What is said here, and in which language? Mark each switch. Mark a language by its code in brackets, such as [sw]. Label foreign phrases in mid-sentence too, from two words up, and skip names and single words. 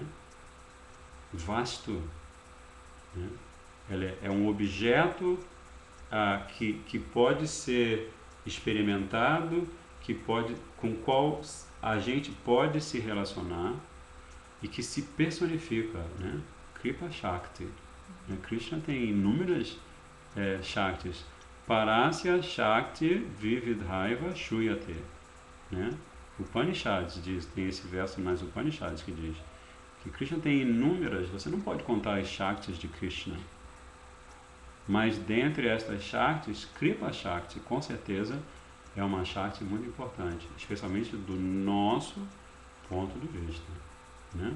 [pt] Vasto, né? Ela é um objeto que pode ser experimentado, com o qual a gente pode se relacionar e que se personifica, né? [sa] कृपा शक्ति. [pt] Krishna tem inúmeras Shaktis. [sa] परस्य शक्ति विविधैव श्रूयते, [pt] né? Upanishads tem esse verso nas Upanishads que diz que Krishna tem inúmeras, você não pode contar as Shaktis de Krishna, mas dentre estas Shaktis, [sa] कृपा शक्ति [pt] com certeza é uma Shakti muito importante, especialmente do nosso ponto de vista, né?